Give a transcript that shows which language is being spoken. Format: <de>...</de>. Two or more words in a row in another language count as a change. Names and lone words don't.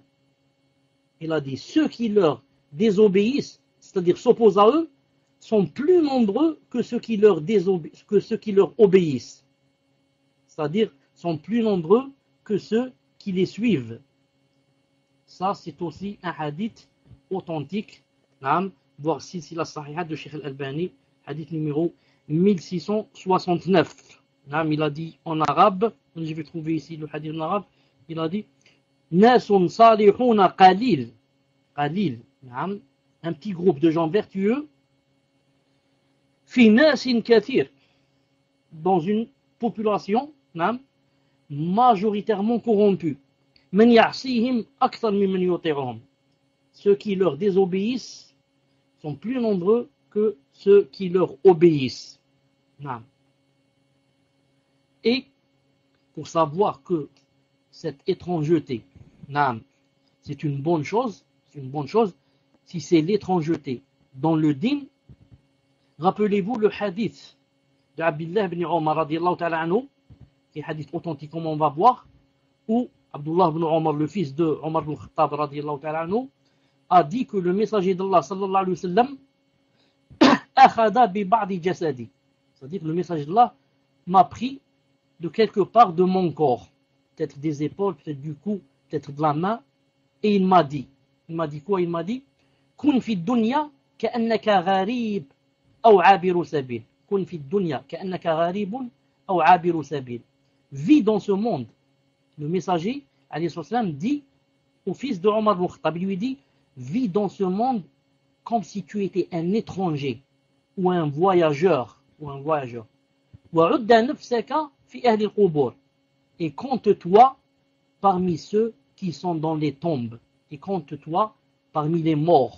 <fr>Il a dit ceux qui leur désobéissent, c'est-à-dire s'opposent à eux, sont plus nombreux que ceux qui leur obéissent, c'est-à-dire sont plus nombreux que ceux qui les suivent. Ça, c'est aussi un hadith authentique, voir Silsila Sahiha de Sheikh Al-Albani, hadith numéro 1669. Il a dit en arabe, je vais trouver ici le hadith en arabe, il a dit</fr> <ar>ناس صالحون قليل,</ar> <fr>un petit groupe de gens vertueux,</fr> <ar>في ناس كثير,</ar> <fr>dans une population majoritairement corrompue.</fr> <ar>من يعصيهم أكثر ممن يطيعهم.</ar> <fr>Ceux qui leur désobéissent sont plus nombreux que ceux qui leur obéissent. Et pour savoir que cette étrangeté, c'est une bonne chose, si c'est l'étrangeté dans le din, Rappelez-vous le hadith de Abdullah ibn Omar</fr> <ar>رضي الله تعالى عنه,</ar> <fr>qui est hadith authentique comme on va voir, où Abdullah ibn Omar, le fils de Omar ibn Khattab</fr> <ar>رضي الله تعالى عنه,</ar> <fr>a dit que le messager d'Allah</fr> <ar>صلى الله عليه وسلم أخذ ببعض جسدي,</ar> <fr>c'est-à-dire que le messager d'Allah m'a pris de quelque part de mon corps, peut-être des épaules, peut-être du cou, peut-être de la main, et il m'a dit quoi? Il m'a dit</fr> <ar>كن في الدنيا كأنك غريب أو عابر سبيل، كن في الدنيا كأنك غريب أو عابر سبيل,</ar> <fr>vis dans ce monde. Le messager</fr> <ar>عليه السلام</ar> <fr>dit au fils de Omar ibn Khattab, il lui dit vis dans ce monde comme si tu étais un étranger ou un voyageur. Et compte-toi parmi ceux qui sont dans les tombes, et compte-toi parmi les morts.</fr>